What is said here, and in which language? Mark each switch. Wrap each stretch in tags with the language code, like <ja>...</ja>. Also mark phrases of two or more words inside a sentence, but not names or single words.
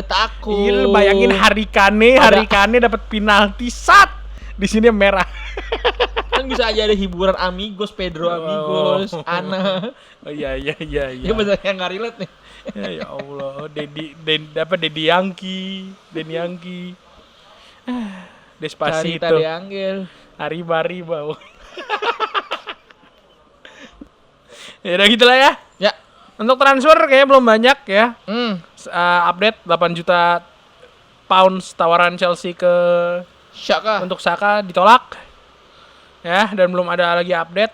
<id>Ada takut. Iya, lu bayangin Harry Kane dapat penalti di sini merah. Kan bisa aja ada hiburan Amigos, Pedro Amigos, Ana. Oh iya. Ya banyak yang enggak relate nih. Ya Allah, Dedi Yankee. Despacito. Carita de Angel. Arriba. Ya udah gitulah ya. Ya. Untuk transfer kayaknya belum banyak ya. Update 8 juta pounds tawaran Chelsea Saka. untuk Saka ditolak. Ya, dan belum ada lagi update.</id>